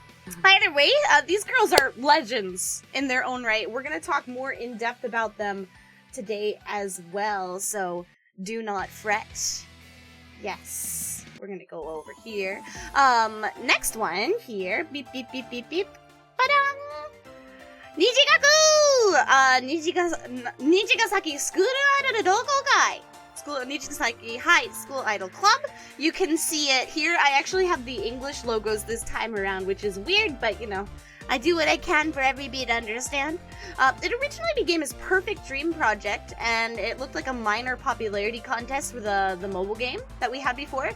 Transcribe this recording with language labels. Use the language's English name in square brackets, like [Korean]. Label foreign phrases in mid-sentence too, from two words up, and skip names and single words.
[English] Either way, these girls are legends in their own right. We're gonna talk more in depth about them today as well, so do not fret. Yes, we're gonna go over here. Next one here. Beep beep beep beep beep. Ba-dum! Nijigasaki School Idol Dokokai. Nijigasaki High School Idol Club. You can see it here. I actually have the English logos this time around, which is weird, but you know, I do what I can for everybody to understand. It originally began as Perfect Dream Project, and it looked like a minor popularity contest for the mobile game that we had before.